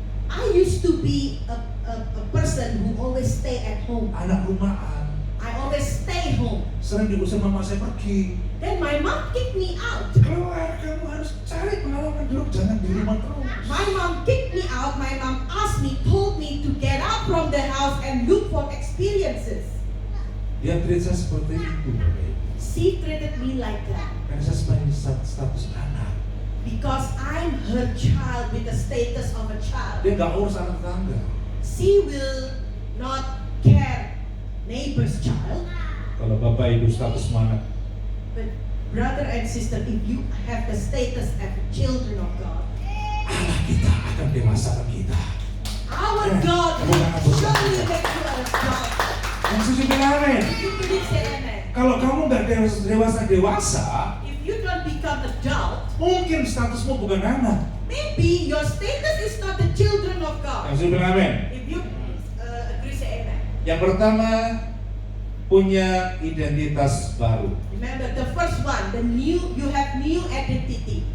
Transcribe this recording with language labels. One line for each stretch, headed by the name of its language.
English: I used to be a person who always stay at home.
Indonesian: anak rumahan.
English: I always stay home.
Indonesian: Sering diusir mama saya pergi.
English: Then my mom kicked me out.
Indonesian: Keluar, kamu harus cari pengalaman dulu, jangan di rumah terus.
English: My mom kicked me out. My mom asked me, told me to get out from the house and look for experiences.
Indonesian: Dia treat saya seperti itu, Bapak Ibu.
English: She treated me like that
Indonesian: Karena saya sebagai status anak.
English: because I'm her child with the status of a child.
Indonesian: Dia nggak urus anak tetangga.
English: She will not care neighbor's child.
Indonesian: Kalau Bapak Ibu status mana?
English: But brother and sister, if you have the status as children of God,
Indonesian: Allah kita akan dewasakan kita.
English: our God will surely make you a child.
Indonesian: Yang setuju bilang amin.
English: If you believe, say amen.
Indonesian: Kalau kamu nggak dewasa,
English: If you don't become adult,
Indonesian: mungkin statusmu bukan anak.
English: maybe your status is not the children of God.
Indonesian: Yang setuju bilang amin.
English: If you agree, say amen.
Indonesian: Yang pertama, punya identitas baru.
English: Remember the first one, you have new identity.